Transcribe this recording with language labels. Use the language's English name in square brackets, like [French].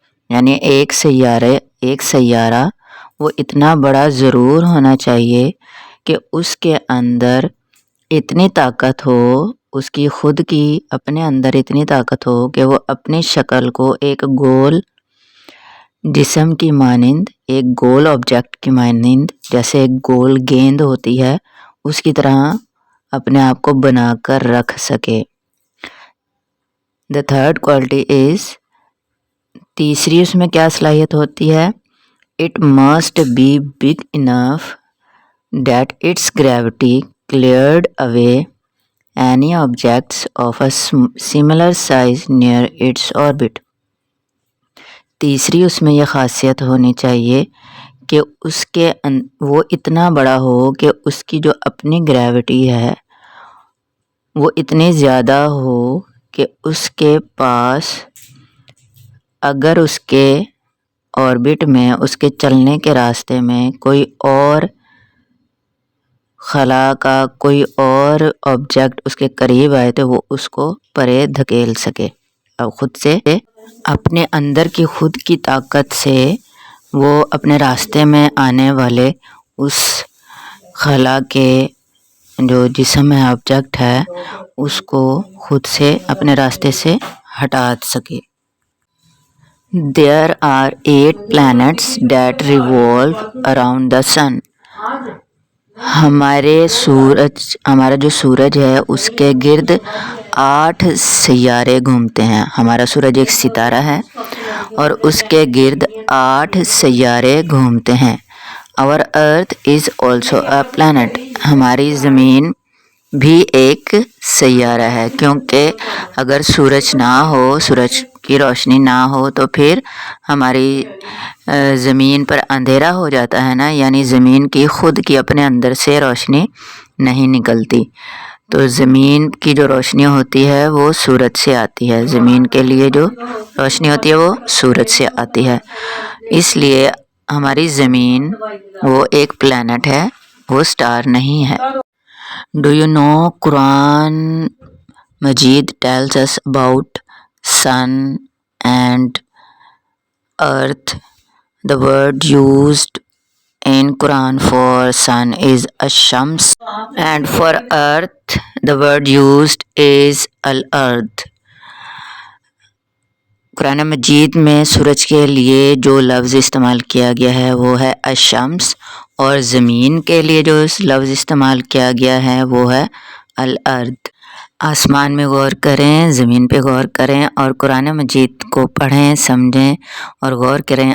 [Urdu] یعنی ایک سیارہ وہ اتنا بڑا ضرور ہونا چاہیے کہ اس کے اندر اتنی طاقت ہو، اس کی خود کی اپنے اندر اتنی طاقت ہو کہ وہ اپنی شکل کو ایک گول جسم کی مانند، ایک گول آبجیکٹ کی مانند، جیسے ایک گول گیند ہوتی ہے اس کی طرح اپنے آپ کو بنا کر رکھ سکے. [English] The third quality is. [Urdu] تیسری اس میں کیا صلاحیت ہوتی ہے. [English] It must be big enough that its gravity cleared away any objects of a similar size near its orbit. [Urdu] تیسری اس میں یہ خاصیت ہونی چاہیے کہ وہ اتنا بڑا ہو کہ اس کی جو اپنی گریوٹی ہے وہ اتنی زیادہ ہو کہ اس کے پاس اگر اس کے آربٹ میں، اس کے چلنے کے راستے میں کوئی اور خلا کا کوئی اور آبجیکٹ اس کے قریب آئے تو وہ اس کو پرے دھکیل سکے. اب خود سے اپنے اندر کی خود کی طاقت سے وہ اپنے راستے میں آنے والے اس خلا کے جو جسم ہے آبجیکٹ ہے اس کو خود سے اپنے راستے سے ہٹا سکے. [English] There are 8 planets that revolve around the sun. [Urdu] ہمارا جو سورج ہے اس کے گرد 8 سیارے گھومتے ہیں. ہمارا سورج ایک ستارہ ہے اور اس کے گرد 8 سیارے گھومتے ہیں. [English] Our earth is also a planet. [Urdu] ہماری زمین بھی ایک سیارہ ہے کیونکہ اگر سورج نہ ہو، سورج کی روشنی نہ ہو تو پھر ہماری زمین پر اندھیرا ہو جاتا ہے نا، یعنی زمین کی خود کی اپنے اندر سے روشنی نہیں نکلتی. تو زمین کی جو روشنی ہوتی ہے وہ سورج سے آتی ہے. زمین کے لیے جو روشنی ہوتی ہے وہ سورج سے آتی ہے. اس لیے ہماری زمین وہ ایک پلانٹ ہے، وہ سٹار نہیں ہے. [English] Do you know Quran Majid tells us about sun and earth? The word used in Quran for sun is ash-shams and for earth the word used is al-ard. [Urdu] قرآن مجید میں سورج کے لیے جو لفظ استعمال کیا گیا ہے وہ ہے الشمس، اور زمین کے لیے جو لفظ استعمال کیا گیا ہے وہ ہے الارض. آسمان میں غور کریں، زمین پہ غور کریں اور قرآن مجید کو پڑھیں، سمجھیں اور غور کریں.